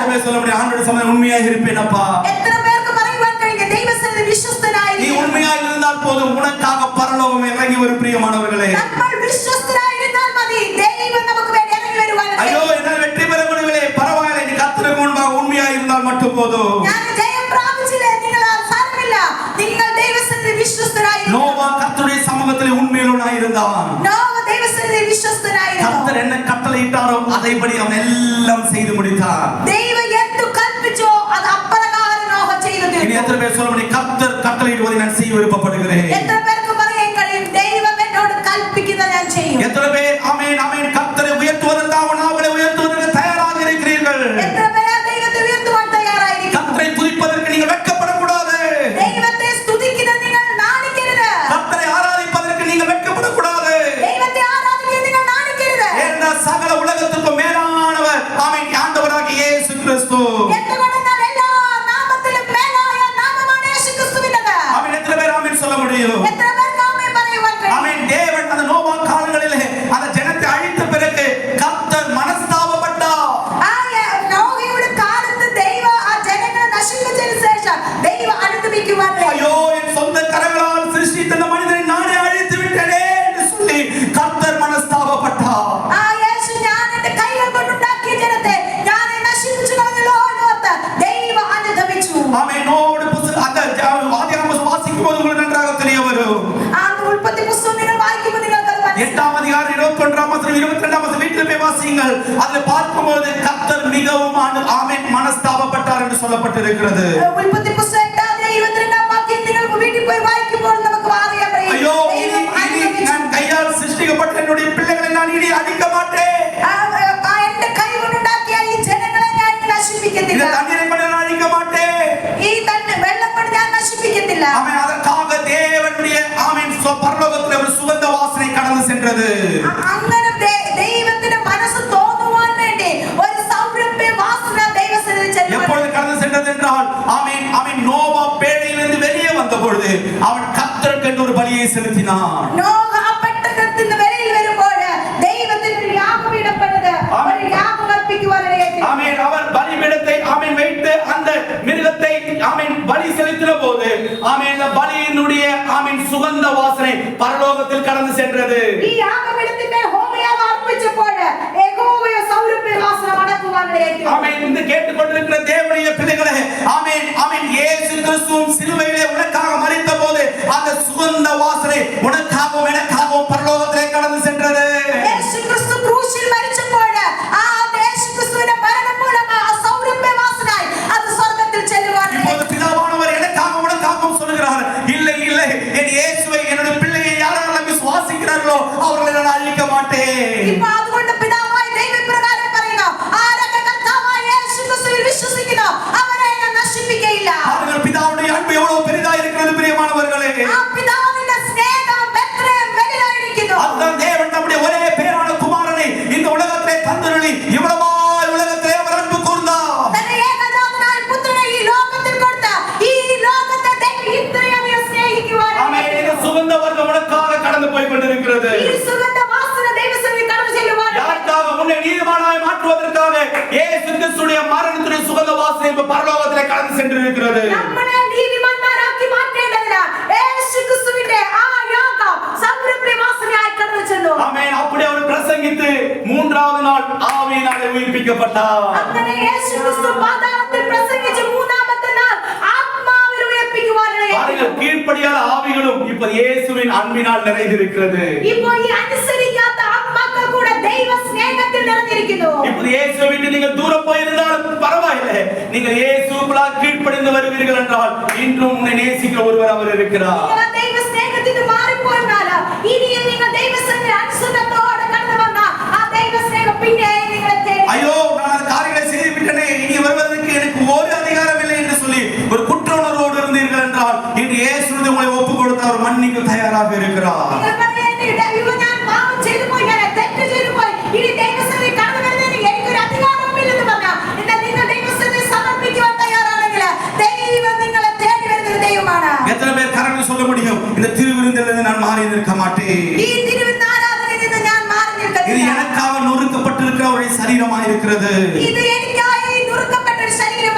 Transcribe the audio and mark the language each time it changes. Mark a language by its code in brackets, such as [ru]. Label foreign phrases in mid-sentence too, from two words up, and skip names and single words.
[ta] சொல்ல முடியும், ஆண்டவருடைய சமூகத்தில் உண்மையாக இருப்பேன் அப்பா. [ml] എത്ര പേർക്ക് പറയുവാൻ കഴിയും ദൈവസന്നിധിയിൽ [ta] நீ [ml] വിശ്വസ്തനായിരിക്കും? [ta] உண்மையாக இருந்தால் போதும், உனக்காக பரலோகம் இறங்கி வரும் பிரியமானவர்களே. [ml] നമ്മൾ വിശ്വസ്തരായിരുന്നാൽ മതി, ദൈവം നമുക്ക് വേണ്ടി ഇറങ്ങി വരുവാൻ. [ta] ஐயோ என்னால் வெற்றி பெற முடியவில்லை, பரவாயில்லை, நீ கர்த்தருக்கு முன்பாக உண்மையாக இருந்தால் மட்டும் போதும். [ml] ഞാൻ ജയം പ്രാപിച്ചില്ലേ, നിങ്ങൾ സാരമില്ല, നിങ്ങൾ ദൈവസന്നിധിയിൽ വിശ്വസ്തരായിരുന്നു. [ta] நோவா கர்த்தருடைய சமூகத்தில் உண்மையுள்ளவனாய் இருந்தான். [ml] നോവ ദൈവസന്നിധിയിൽ വിശ്വസ്തനായിരുന്നു. [ta] கர்த்தர் என்ன கட்டளையிட்டாரோ அதைப்படி அவன் எல்லாம் செய்து முடித்தான். [ml] ദൈവം എന്തു കൽപ്പിച്ചോ അത് അപ്രകാരം നോഹ ചെയ്തു [ta] இனி [ml] തീർത്തു. [ta] எத்தனை பேர் சொல்ல முடியும், கர்த்தர் கட்டளையிடுவதை நான் செய்ய விருப்பப்படுகிறேன்? [ml] എത്ര പേർക്ക് പറയാൻ കഴിയും ദൈവം എന്നോട് കൽപ്പിക്കുന്നത് ഞാൻ ചെയ്യും? [ta] எத்தனை பேர் ஆமென் ஆமென் கர்த்தரை உயர்த்துவதற்காக நாவலை உயர்த்துவதற்கு தயாராக இருக்கிறீர்கள்? [ml] എത്ര പേര് ദൈവത്തെ ഉയർത്തുവാൻ തയ്യാറായിരിക്കും? [ta] கர்த்தரை துதிப்பதற்கு நீங்கள் வெட்கப்படக்கூடாது. [ml] ദൈവത്തെ സ്തുതിക്കുന്നത് നിങ്ങൾ നാണിക്കരുത്. [ta] கர்த்தரை ஆராதிப்பதற்கு நீங்கள் வெட்கப்படக்கூடாது. [ml] ദൈവത്തെ ആരാധിക്കുന്നത് നിങ്ങൾ നാണിക്കരുത്. [ta] ஏன்னா சகல உலகத்துக்கும் மேலானவர் ஆமென் ஆண்டவராகிய இயேசு கிறிஸ்து. [ml] എന്തുകൊണ്ടെന്നാൽ എല്ലാ നാമത്തിലും മേലായ നാമമാണ് യേശുക്രിസ്തുവിൻ്റെത്. [ta] ஆமென். எத்தனை பேர் ஆமென் சொல்ல முடியும்? [ml] എത്ര പേർക്ക് ആമേൻ പറയുവാൻ കഴിയും? [ta] ஆமென். தேவன் அந்த நோவா காலங்களிலே அந்த ஜனத்தை அழித்த பிறகு கர்த்தர் மனஸ்தாபப்பட்டார். [ml] നോഹയുടെ കാലത്ത് ദൈവം ആ ജനങ്ങളെ നശിപ്പിച്ചതിന് ശേഷം ദൈവം അനുദപിക്കുവാൻ കഴിയും. [ta] ஐயோ என் சொந்த கரங்களால் சிருஷ்டித்த இந்த மனிதனை நானே அழித்து விட்டேனே என்று சொல்லி கர்த்தர் மனஸ்தாபப்பட்டார். [ml] ആ യേശു ഞാൻ എന്റെ കൈകൾ കൊണ്ടുണ്ടാക്കിയ ജനത്തെ ഞാൻ നശിപ്പിച്ചു കളഞ്ഞല്ലോ എന്ന് ഓർത്ത് ദൈവം അനുദപിച്ചു. [ta] ஆமென். நோவோடு அந்த ஆதியாகமம் வாசிக்கும் போது உங்களுக்கு நன்றாக தெரிய வரும். [ml] ആ ഉൽപ്പത്തി പുസ്തകം നിങ്ങൾ വായിക്കുമ്പോൾ നിങ്ങൾക്ക് അത് മനസ്സിലാകും. [ta] 8ஆம் அதிகாரம் 21ஆம் வசனம் 22ஆம் வசனம் வீட்டில் போய் வாசியுங்கள். அதில் பார்க்கும்போது கர்த்தர் மிகவும் ஆமென் மனஸ்தாபப்பட்டார் என்று சொல்லப்பட்டிருக்கிறது. [ml] ഉൽപ്പത്തി പുസ്തകം 8-22 വാക്യം നിങ്ങൾ വീട്ടിൽ പോയി വായിക്കുമ്പോൾ നമുക്ക് അറിയാൻ കഴിയും. [ta] ஐயோ [ml] ദൈവം അനുദപിച്ചു. [ta] நான் கையால் சிருஷ்டிக்கப்பட்ட என்னுடைய பிள்ளைகளை நான் இனி அடிக்க மாட்டேன். [ml] എന്റെ കൈ കൊണ്ടുണ്ടാക്കിയ ഈ ജനങ്ങളെ ഞാൻ [ta] இந்த [ml] നശിപ്പിക്കുന്നില്ല. [ta] தண்ணீரை கொண்டு நான் அழிக்க மாட்டேன். [ml] ഈ തന്നെ വെള്ളം കൊണ്ട് ഞാൻ നശിപ്പിക്കുന്നില്ല. [ta] ஆமென். அதற்காக தேவனுடைய ஆமென் பரலோகத்தில் ஒரு சுகந்த வாசனை கடந்து சென்றது. [ml] അങ്ങനെ ദൈവത്തിന്റെ മനസ്സ് തോന്നുവാൻ വേണ്ടി ഒരു സൗരഭ്യ വാസന ദൈവസന്നിധിയിൽ ചെല്ലുവാൻ. [ta] எப்பொழுது கடந்து சென்றது என்றால் ஆமென் ஆமென் நோவா பேழையிலிருந்து வெளியே வந்த பொழுது அவன் கர்த்தருக்கு ஒரு பலியை செலுத்தினான். [ml] നോഹ ആ പെട്ടകത്തിൽ നിന്ന് വെളിയിൽ വരുമ്പോൾ ദൈവത്തിന് ഒരു യാഗപീഠപ്പെട്ടത് ഒരു യാഗം അർപ്പിക്കുവാനിടയായി. [ta] ஆமென். அவர் பலிபீடத்தை ஆமென் வைத்து அந்த மிருகத்தை ஆமென் பலி செலுத்தின போது ஆமென் அந்த பலியினுடைய ஆமென் சுகந்த வாசனை பரலோகத்தில் கடந்து சென்றது. [ml] ഈ യാഗപീഠത്തിന്റെ ഹോമയാഗം അർപ്പിച്ചപ്പോൾ യഹോവയ സൗരഭ്യ വാസന മടക്കുവാനിടയായി. [ta] ஆமென். இந்த கேட்டுக்கொண்டிருக்கிற தேவனுடைய பிள்ளைகளே ஆமென் ஆமென் இயேசு கிறிஸ்து சிலுவையிலே உனக்காக மரித்த போது அந்த சுகந்த வாசனை உனக்காகவும் எனக்காகவும் பரலோகத்திலே கடந்து சென்றது. [ml] യേശു ക്രിസ്തു ക്രൂശിൽ മരിച്ചപ്പോൾ ആ യേശുക്രിസ്തുവിന്റെ മരണം മൂലം ആ സൗരഭ്യ വാസനായി അത് സ്വർഗ്ഗത്തിൽ ചെല്ലുവാൻ. [ta] இப்போது பிதாவானவர் எனக்காக உனக்காகவும் சொல்கிறார், இல்லை இல்லை என் இயேசுவை என்னுடைய பிள்ளையை யாரெல்லாம் விசுவாசிக்கிறார்களோ அவர்களை நான் அழிக்க மாட்டேன். [ml] ഇപ്പോ അതുകൊണ്ട് പിതാവായ ദൈവം ഇപ്രകാരം പറയുന്നു, ആരൊക്കെ കർത്താവായ യേശുക്രിസ്തുവിൽ വിശ്വസിക്കുന്നു അവരെ ഞാൻ നശിപ്പിക്കുകയില്ല. [ta] அவர்கள் பிதாவுடைய அன்பு எவ்வளவு பெரிதா இருக்கிறது பிரியமானவர்களே. [ml] ആ പിതാവിന്റെ സ്നേഹം എത്രയും വലുതായിരിക്കുന്നു. [ta] அதுதான் தேவன் நம்முடைய ஒரே பேரான குமாரனை இந்த உலகத்திலே தந்தருளி இவ்வளவாய் உலகத்திலே அவர் அன்பு கூர்ந்தார். [ml] തന്റെ ഏകജാതനായ പുത്രനെ ഈ ലോകത്തിൽ കൊടുത്ത ഈ ലോകത്തെ ദൈവം ഇത്രയധികം സ്നേഹിക്കുവാൻ. [ta] ஆமென். இந்த சுகந்த வர்க்கம் உனக்காக கடந்து போய் கொண்டிருக்கிறது. [ml] ഈ സുഗന്ധ വാസന ദൈവസന്നിധിയിൽ കടന്നു ചെല്ലുവാൻ. [ta] யாருக்காக உன்னை நீதிமானாய் மாற்றுவதற்காக இயேசு கிறிஸ்துவின் மரணத்தின் சுகந்த வாசனை இப்ப பரலோகத்திலே கடந்து சென்றிருக்கிறது. [ml] നമ്മളെ നീതിമാന്മാരാക്കി മാറ്റേണ്ടതിന് യേശുക്രിസ്തുവിന്റെ ആ യാഗം സൗരഭ്യ വാസനയായി കടന്നു ചെന്നു. [ta] ஆமென். அப்படி அவர் பிரசங்கித்து மூன்றாவது நாள் ஆவியினாலே உயிர்ப்பிக்கப்பட்டார். [ml] അങ്ങനെ യേശുക്രിസ്തു പാതാളത്തിൽ പ്രസംഗിച്ച് മൂന്നാമത്തെ നാൾ ആത്മാവിൽ ഉയർപ്പിക്കുവാനിടയായി. [ta] பாருங்கள், கீழ்ப்படியாத ஆவிகளும் இப்ப இயேசுவின் அன்பினால் நிறைந்திருக்கிறது. [ml] ഇപ്പോൾ ഈ അനുസരിക്കാത്ത ആത്മാക്കൾ കൂടെ ദൈവ സ്നേഹത്തിൽ നിറഞ്ഞിരിക്കുന്നു. [ta] இப்ப இயேசுவை விட்டு நீங்கள் தூரம் போயிருந்தாலும் பரவாயில்லை, நீங்கள் இயேசுவுக்குள்ளாக கீழ்ப்படிந்து வருவீர்கள் என்றால் இன்றும் உன்னை நேசிக்கிற ஒருவர் அவர் இருக்கிறார். [ml] നിങ്ങൾ ദൈവ സ്നേഹത്തിൽ നിന്ന് മാറിപ്പോയാൽ ഇനിയും നിങ്ങൾ ദൈവസന്നിധിയിൽ അനുസരണത്തോടെ കടന്നു വന്നാൽ ആ ദൈവ സ്നേഹം പിന്നെയും നിങ്ങളെ തേടി. [ta] ஐயோ நான் அந்த காரியங்களை செய்து விட்டேனே, இனி வருவதற்கு எனக்கு ஒரு அதிகாரம் இல்லை என்று சொல்லி ஒரு குற்ற உணர்வோடு இருந்தீர்கள் என்றால் இன்று இயேசு உங்களை ஒப்பு கொடுத்து அவர் மன்னிக்க தயாராக இருக்கிறார். [ml] നിങ്ങൾ പറയുന്നത് ദൈവം ഞാൻ പാപം ചെയ്തു പോയി, ഞാൻ തെറ്റ് ചെയ്തു പോയി, ഇനി ദൈവസന്നിധിയിൽ കടന്നു വരുന്നതിന് എനിക്കൊരു അധികാരമില്ലെന്ന് പറഞ്ഞാൽ എന്നാൽ നിങ്ങൾ ദൈവസന്നിധിയിൽ സമർപ്പിക്കുവാൻ തയ്യാറാണെങ്കിൽ ദൈവം നിങ്ങളെ തേടി വരുന്ന ഒരു ദൈവമാണ്. [ta] எத்தனை பேர் கரங்களை சொல்ல முடியும், இந்த திருவிருந்திலிருந்து நான் மாறி நிற்க மாட்டேன், [ml] ഈ തിരുവിരുന്ന് ആരാധനയിൽ നിന്ന് ഞാൻ മാറി [ta] இது [ml] നിൽക്കുന്നില്ല. [ta] எனக்காக நொறுக்கப்பட்டிருக்கிற ஒரு சரீரமாக இருக்கிறது. [ml] ഇത് എനിക്കായി നുറുക്കപ്പെട്ട ഒരു